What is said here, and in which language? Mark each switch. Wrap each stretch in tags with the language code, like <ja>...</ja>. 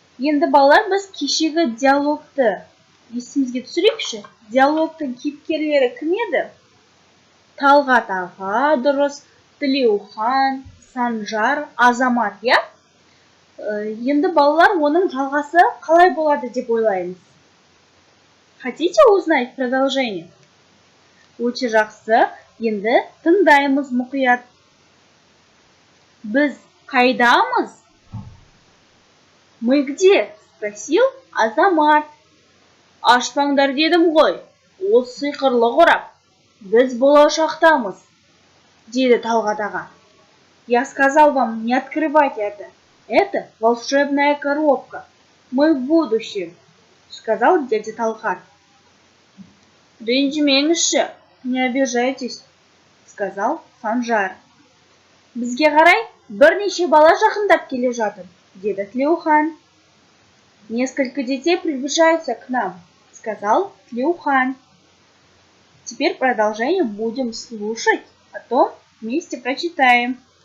<kk>Енді, балалар, біз кешегі диалогты есімізге түсірейікші. Диалогтың кейіпкерлері кім еді? Талғат аға, дұрыс, Тілеухан, Санжар, Азамат, я? Енді, балалар, оның жалғасы қалай болады деп ойлаймыз?</kk> <ru>Хотите узнать продолжение?</ru> <kk>Өте жақсы. Енді тыңдаймыз мұқият. Біз қайдамыз?</kk> <ru>Мы где?</ru> <kk>Спросил Азамат. Ашпаңдар дедім ғой. Ол сиқырлы қорап. Біз болашақтамыз, деді Талғат аға.</kk> <ru>Я сказал вам не открывать это. Это волшебная коробка. Мы в будущем, сказал дядя Талғат.</ru> <kk>Ренжімеңізші,</kk> <ru>не обижайтесь,</ru> <kk>сказал Санжар. Бізге қарай бірнеше бала жақындап келе жатыр, деді Тілеухан.</kk> <ru>Несколько детей приближаются к нам, сказал Тілеухан. Теперь продолжение будем слушать, потом вместе прочитаем.</ru>